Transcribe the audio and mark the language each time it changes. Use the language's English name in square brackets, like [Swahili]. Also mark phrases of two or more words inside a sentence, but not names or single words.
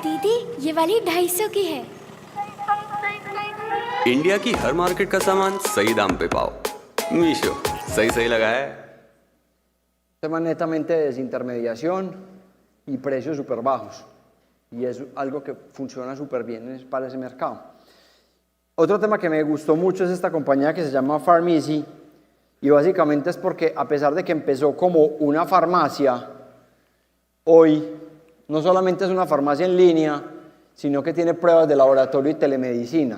[Hindi] दीदी ये वाली 250 की है। इंडिया की हर मार्केट का सामान सही दाम पे पाओ मीशो सही लगा है [Spanish] Tema netamente de desintermediación y precios súper bajos y es algo que funciona súper bien para ese mercado. Otro tema que me gustó mucho es esta compañía que se llama Farm-Easy y básicamente es porque a pesar de que empezó como una farmacia, hoy no solamente es una farmacia en línea, sino que tiene pruebas de laboratorio y telemedicina.